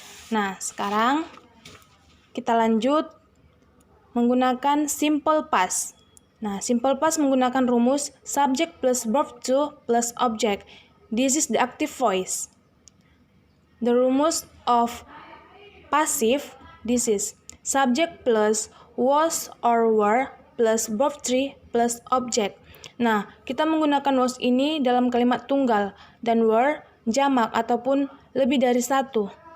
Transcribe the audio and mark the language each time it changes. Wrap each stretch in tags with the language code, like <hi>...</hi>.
<id>Nah, sekarang kita lanjut menggunakan simple past. Nah, simple past menggunakan rumus subject plus verb 2 plus object.</id> <en>This is the active voice. The rumus of passive, this is subject plus was or were plus verb 3 plus object.</en> <id>Nah, kita menggunakan was ini dalam kalimat tunggal dan were jamak ataupun lebih dari satu.</id>